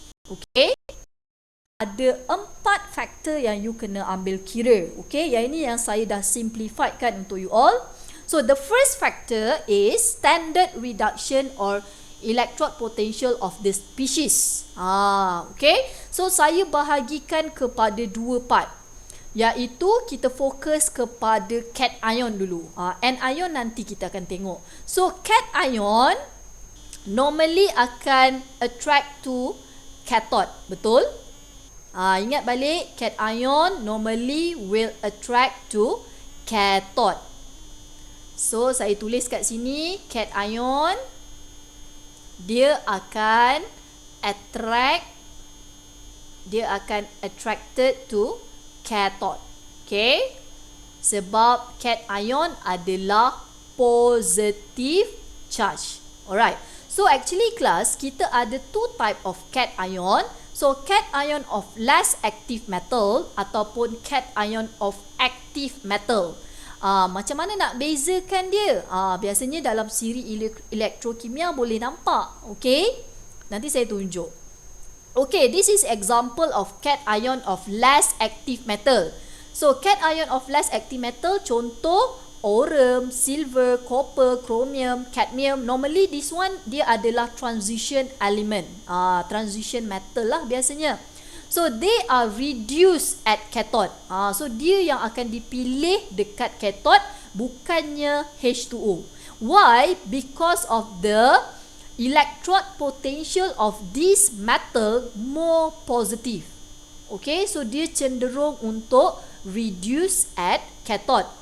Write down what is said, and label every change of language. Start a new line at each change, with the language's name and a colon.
Malay: Okay? Ada 4 faktor yang you kena ambil kira. Okay? Yang ini yang saya dah simplified kan untuk you all.
English: So the first factor is standard reduction or electrode potential of the species. Okay?
Malay: So saya bahagikan kepada 2 part. Iaitu kita fokus kepada cation dulu. Anion nanti kita akan tengok.
English: So cation normally
Malay: akan
English: attract to cathode.
Malay: Betul? Ingat balik,
English: cation normally will attract to cathode.
Malay: So saya tulis kat sini, cation dia akan
English: attracted to cathode.
Malay: Okay? Sebab cation adalah positive charge. Alright.
English: So actually class,
Malay: kita ada
English: 2 type of cation. So cation of less active metal
Malay: ataupun
English: cation of active metal.
Malay: Macam mana nak bezakan dia? Biasanya dalam siri elektrokimia boleh nampak. Okay? Nanti saya tunjuk.
English: Okay, this is example of cation of less active metal. So, cation of less active metal,
Malay: contoh
English: aurum, silver, copper, chromium, cadmium. Normally, this one,
Malay: dia adalah
English: transition element. Transition metal
Malay: lah biasanya.
English: So, they are reduced at cathode.
Malay: So, dia yang akan dipilih dekat cathode, bukannya H2O.
English: Why? Because of the electrode potential of this metal more positive. Okay, so
Malay: dia cenderung untuk
English: reduce at cathode.